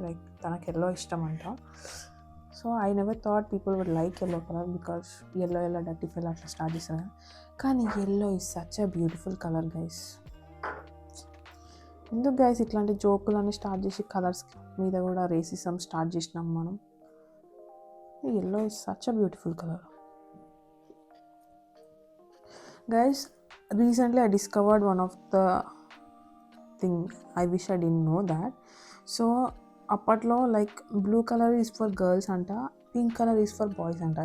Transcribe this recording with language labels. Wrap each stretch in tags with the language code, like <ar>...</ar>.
<en>like</en> <te>తనకు yellow ఇష్టం అంట.</te> <en>so I never thought people would like yellow colour because yellow dirty feel</en> <te>అట్లా start చేస్తారు.</te> <en>కానీ yellow is such a beautiful colour guys.</en> <te>ఎందుకు guys ఇట్లాంటి జోకులన్నీ స్టార్ట్ చేసి కలర్స్ మీద కూడా రేసిజం స్టార్ట్ చేసినాం మనం.</te> <en>Yellow is such a beautiful color. Guys, recently I discovered one of the thing I wish I didn't know that. So</en> <te>అప్పట్లో</te> <en>Like blue colour is for girls అంట, pink colour is for boys అంట.</en>